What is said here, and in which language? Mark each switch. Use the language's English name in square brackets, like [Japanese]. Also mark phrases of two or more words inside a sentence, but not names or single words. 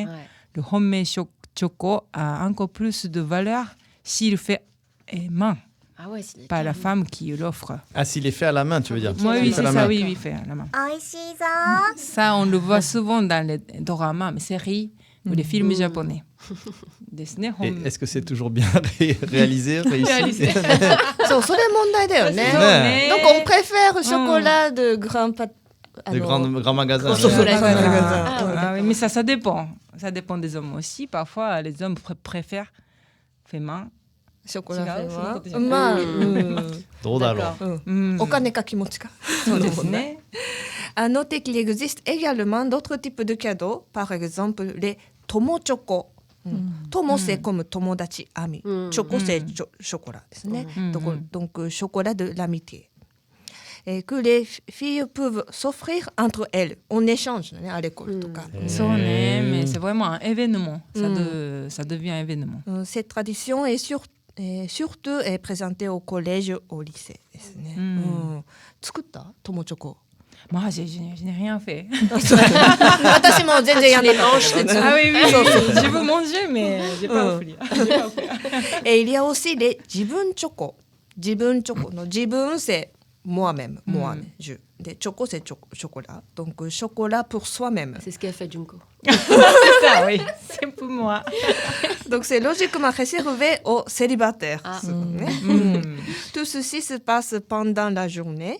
[French] Le Honmei Choco a encore plus de valeur s'il fait main. Ah ouais, par la femme qui l'offre. Ah, s'il est fait à la main, tu veux dire? Oui, c'est ça, oui, fait à la main. Ça, on le voit souvent dans les dramas, les séries ou les films japonais. Est-ce que c'est toujours bien réalisé, réussi? [Japanese] そう、それ問題だよね。 [French] Donc on préfère le chocolat de grand magasins. Ah oui, mais ça dépend. Ça dépend des hommes aussi. Parfois, les hommes préfèrent fait main. [Japanese] ショコラフェはまあ、どうだろう。お金か気持ちか。そうですね。 [French] À noter qu'il existe également d'autres types de cadeaux, par exemple les tomo choco. Tomo c'est comme 友達、ami. Choco c'est chocolat ですね。Donc chocolat de l'amitié. Et que les filles peuvent s'offrir entre elles en échange à l'école. Mais c'est vraiment un événement. Ça devient un événement. Cette tradition est surtout est présentée au collège, au lycée. [Japanese] 作ったtomo choco? [French] Moi, je n'ai rien fait. [Japanese] 私も全然やらない。 [French] Ah oui, oui, je veux manger, mais je n'ai pas offert. Et il y a aussi les 自分チョコ。 [Japanese] 自分チョコの自分 [French] c'est moi-même, je. Des choco, c'est chocolat. Donc, chocolat pour soi-même. C'est ce qu'a fait Junko. C'est ça, oui. C'est pour moi. Donc, c'est logiquement réservé aux célibataires. Tout ceci se passe pendant la journée.